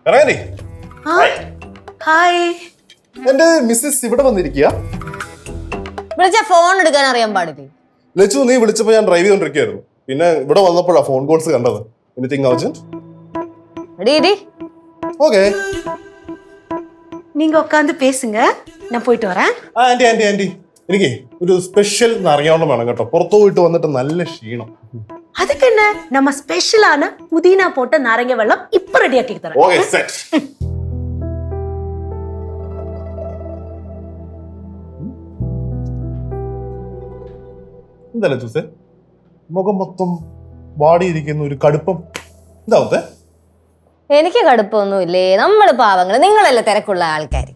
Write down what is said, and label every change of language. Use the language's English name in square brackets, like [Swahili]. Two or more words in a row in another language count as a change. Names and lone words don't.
[Malayalam] ഹായ്. എന്റെ മിസ്സസ് ഇവിടെ വന്നിരിക്കുക. വിളിച്ചാ ഫോൺ എടുക്കാൻ അറിയാൻ പാടില്ലേ? ലച്ചു, നീ വിളിച്ചപ്പോ ഞാൻ ഡ്രൈവ് ചെയ്തോണ്ടിരിക്കുകയായിരുന്നു. പിന്നെ ഇവിടെ വന്നപ്പോഴാ [English] phone calls [Malayalam] കണ്ടത്. [English] anything urgent? [Malayalam] എടി ഓക്കെ. [Tamil] நீங்க உட்காந்து பேசுங்க, நான் போயிட்டு வரேன். [Malayalam] ആന്റി ആന്റി ആന്റി, എനിക്ക് ഒരു സ്പെഷ്യൽ അറിയാവുന്ന വേണം കേട്ടോ. പുറത്തു പോയിട്ട് വന്നിട്ട് നല്ല ക്ഷീണം. [Tamil] அதுக்கு என்ன, நம்ம ஸ்பெஷலான புதினா போட்ட நாரங்க வெள்ளம் இப்ப ரெடி ஆக்கி தரேன். [English] okay, set. [Malayalam] എന്താ ലച്ചൂസേ, മുഖം മൊത്തം വാടിയിരിക്കുന്ന ഒരു കടുപ്പം എന്താവത്തെ? എനിക്ക് കടുപ്പൊന്നുമില്ലേ, നമ്മള് പാവങ്ങള്, നിങ്ങളല്ലേ തിരക്കുള്ള ആൾക്കാര്.